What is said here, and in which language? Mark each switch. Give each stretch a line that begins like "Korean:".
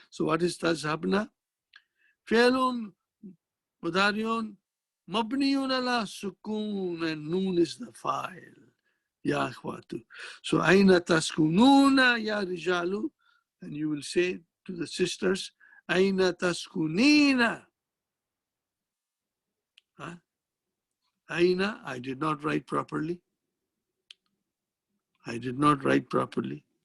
English: So what is تذهبن?
Arabic: فعل مضارع مبني على السكون,
English: and noon is the file.
Arabic: يا أخواتو. So أين تسكنون يا رجال?
English: And you will say to the sisters,
Arabic: أين تسكنين? أين?
English: I did not write properly. I did not write properly.